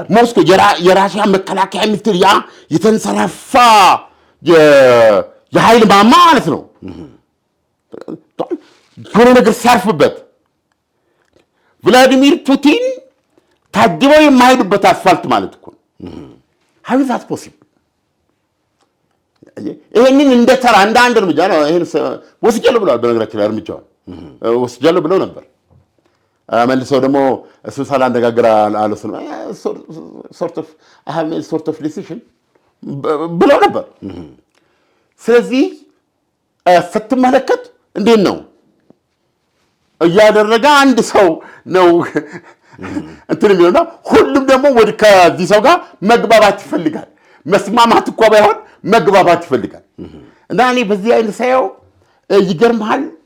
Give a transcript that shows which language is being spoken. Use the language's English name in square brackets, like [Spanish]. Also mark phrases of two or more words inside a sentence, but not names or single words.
[Amharic] ሞስኮ የራሽያ መከላከያ ሚኒስትር ያ የተንሰራፋ የኃይል ማማ ማለት ነው የሆነ ነገር ሲያርፍበት ቭላዲሚር ፑቲን ታጅበው የማይሄዱበት አስፋልት ማለት እኮ [English] how is that possible [Amharic] ይሄንን እንደተራ እንደ አንድ እርምጃ ነው ይሄን ወስጃለሁ ብለዋል በነገራችን ላይ እርምጃው ወስጃለሁ ብለው ነበር መልሰው ደግሞ እሱ ሳላነጋገር አለሰው [English] sort of decision [Amharic] ብለው ነበር ስለዚህ ስትመለከት እንዴት ነው እያደረገ አንድ ሰው ነው እንትን የሚሆነው ሁሉም ደግሞ ወደ ከዚህ ሰው ጋር መግባባት ይፈልጋል መስማማት እኮ ባይሆን መግባባት ይፈልጋል እና እኔ በዚህ አይነት ሳይው ይገርምሃል